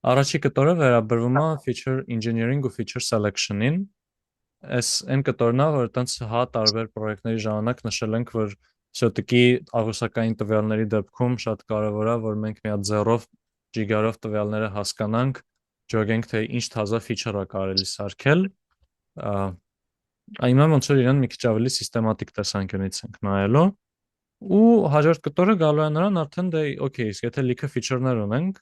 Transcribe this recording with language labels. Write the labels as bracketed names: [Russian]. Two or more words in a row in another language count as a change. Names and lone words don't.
[Armenian] Առաջի կտորը վերաբերվում է [English] feature engineering [Armenian] ու [English] feature selection- [Armenian] ին։ Այս այն կտորն է, որ տենց տարբեր պրոյեկտների ժամանակ նշել ենք, որ շոտիկի աղյուսակային տվյալների դեպքում շատ կարևոր է, որ մենք մի հատ ձեռով ջիգարով տվյալները հասկանանք, ջոգենք, թե ինչ թազա feature-ը կարելի սարքել։ Այնքան ոնց որ իրեն մի քիչ ավելի սիստեմատիկ տեսանկյունից ենք նայելու։ Ու հաջորդ կտորը գալու է նրան արդեն դե օքեյ, իսկ եթե լիքը feature-ներ ունենք,